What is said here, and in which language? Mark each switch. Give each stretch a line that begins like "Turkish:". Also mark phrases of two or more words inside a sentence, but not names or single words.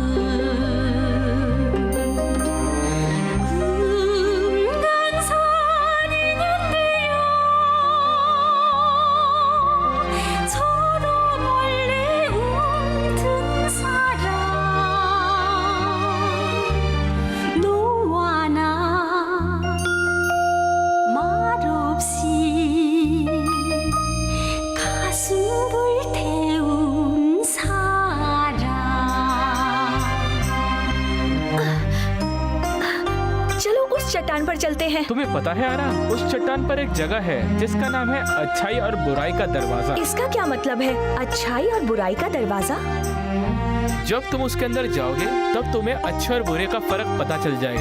Korean: 금강산이는데요 저로 멀리 웃는 사람 너와 나 말없이 가슴 불태운 사람
Hindi: चलो उस चट्टान पर चलते हैं। तुम्हें पता है आरा, उस चट्टान पर एक जगह है जिसका नाम है अच्छाई और बुराई का दरवाजा। इसका क्या मतलब है? अच्छाई और बुराई का दरवाजा? जब तुम उसके अंदर जाओगे तब तुम्हें अच्छे और बुरे का फर्क पता चल जाएगा।